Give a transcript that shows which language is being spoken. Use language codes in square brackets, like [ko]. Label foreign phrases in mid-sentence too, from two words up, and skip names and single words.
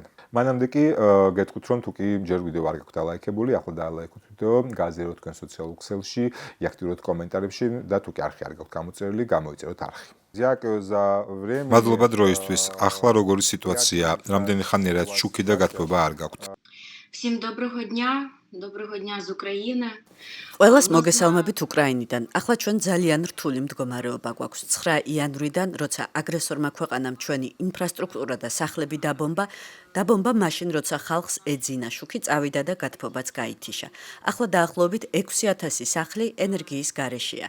[ka] მანამდე კი გეტყვით, რომ თუ კი ჯერ ვიდეო არ გაქვთ დალაიქებული, ახლა დაალაიქოთ ვიდეო, გააზიაროთ თქვენ სოციალურ ქსელში, იაქტიუროთ კომენტარებში და თუ კი არხი არ გაქვთ გამოწერილი, გამოიწეროთ არხი. მადლობა დროისთვის. ახლა როგორი სიტუაცია? რამდენი ხანია რაც შუქი და გათბობა არ გაქვთ? [uk] Всім доброго дня. Доброго дня з України. [ka] ყველას მოგესალმებით უკრაინიდან. ახლა ჩვენ ძალიან რთული მდგომარეობა გვაქვს. 9 იანვრიდან, როცა აგრესორმა ქვეყანამ ჩვენი ინფრასტრუქტურა და სახლები დაბომბა მაშინ, როცა ხალხს ეძინა შუქი, წავიდა და გათბობაც გაითიშა. ახლა დაახლოებით 6000 სახლი ენერგიის გარეშეა.